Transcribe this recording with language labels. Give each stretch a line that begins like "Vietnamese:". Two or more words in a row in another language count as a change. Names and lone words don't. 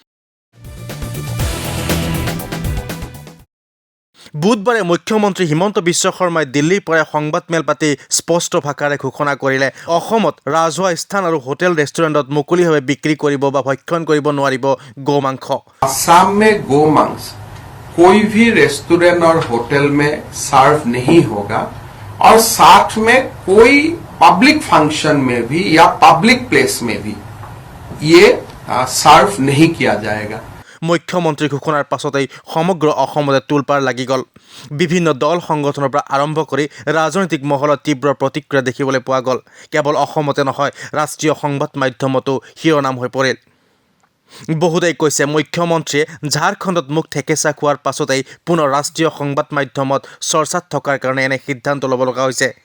Assamese: বুধবাৰে মুখ্যমন্ত্ৰী হিমন্ত বিশ্ব শৰ্মাই দিল্লীৰ পৰা সংবাদমেল পাতি স্পষ্ট ভাষাৰে ঘোষণা কৰিলে, অসমত ৰাজহুৱা স্থান আৰু হোটেল ৰেষ্টুৰেণ্টত মুকলিভাৱে বিক্ৰী কৰিব বা ভক্ষণ কৰিব নোৱাৰিব গো মাংস।
Hindi: असम में गो मांस कोई भी रेस्टोरेंट और होटल में सर्व नहीं होगा और साथ में कोई
English: public function
Hindi: में भी या
English: public place
Hindi: में भी ये सर्व नहीं किया जाएगा।
Assamese: মুখ্যমন্ত্ৰী ঘোষণাৰ পাছতেই সমগ্ৰ অসমতে তোলপাৰ লাগি গ'ল। বিভিন্ন দল সংগঠনৰ পৰা আৰম্ভ কৰি ৰাজনৈতিক মহলত তীব্ৰ প্ৰতিক্ৰিয়া দেখিবলৈ পোৱা গ'ল। কেৱল অসমতে নহয়, ৰাষ্ট্ৰীয় সংবাদ মাধ্যমতো শিৰোনাম হৈ পৰিল। বহুতেই কৈছে, মুখ্যমন্ত্ৰীয়ে ঝাৰখণ্ডত মুখ ঠেকেচা খোৱাৰ পাছতেই পুনৰ ৰাষ্ট্ৰীয় সংবাদ মাধ্যমত চৰ্চাত থকাৰ কাৰণে এনে সিদ্ধান্ত ল'ব লগা হৈছে।